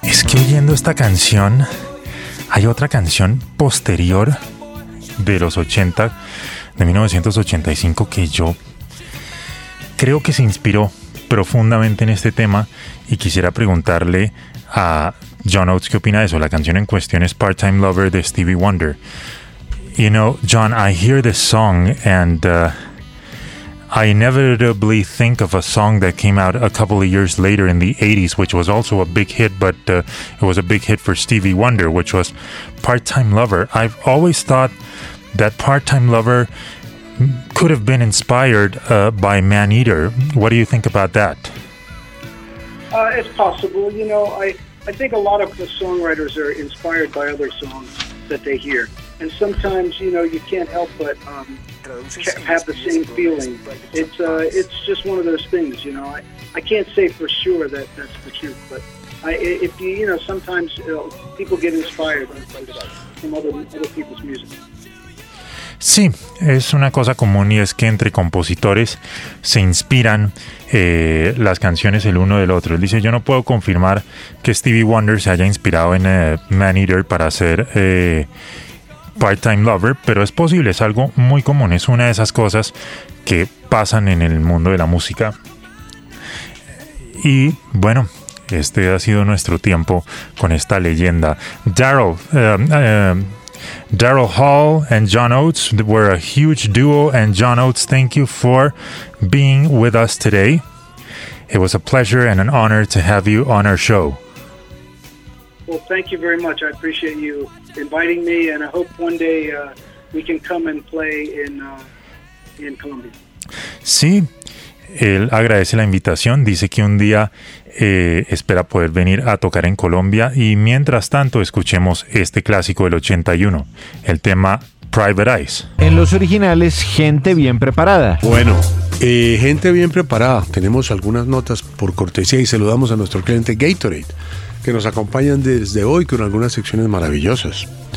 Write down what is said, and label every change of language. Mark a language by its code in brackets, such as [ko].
[es] Es que oyendo esta canción, hay otra canción posterior de los 80, de 1985, que yo creo que se inspiró profundamente en este tema, y quisiera preguntarle a John Oates qué opina de eso. La canción en cuestión es Part-Time Lover de Stevie Wonder. [en] You know, John, I hear this song and I inevitably think of a song that came out a couple of years later in the 80s, which was also a big hit, but it was a big hit for Stevie Wonder, which was Part-Time Lover. I've always thought that Part-Time Lover could have been inspired by Man Eater. What do you think about that? It's possible. You know, I think a lot of the songwriters are inspired by other songs that they hear. And sometimes, you know, you can't help but have the same feeling. It's just one of those things, you know. I can't say for sure that that's the truth, but if you know, sometimes people get inspired from other people's music. [es] Sí, es una cosa común, y es que entre compositores se inspiran las canciones el uno del otro. Él dice, yo no puedo confirmar que Stevie Wonder se haya inspirado en Man Eater para hacer Part-Time Lover, pero es posible, es algo muy común, es una de esas cosas que pasan en el mundo de la música. Y bueno, este ha sido nuestro tiempo con esta leyenda. [en] Daryl Hall and John Oates were a huge duo, and John Oates, thank you for being with us today. It was a pleasure and an honor to have you on our show. Well, thank you very much. I appreciate you inviting me, and I hope one day we can come and play in Colombia. [es] Sí, él agradece la invitación, dice que un día espera poder venir a tocar en Colombia, y mientras tanto escuchemos este clásico del 81, el tema Private Eyes. En los originales, Gente Bien Preparada. Bueno, Gente Bien Preparada, tenemos algunas notas por cortesía, y saludamos a nuestro cliente Gatorade, que nos acompañan desde hoy con algunas secciones maravillosas.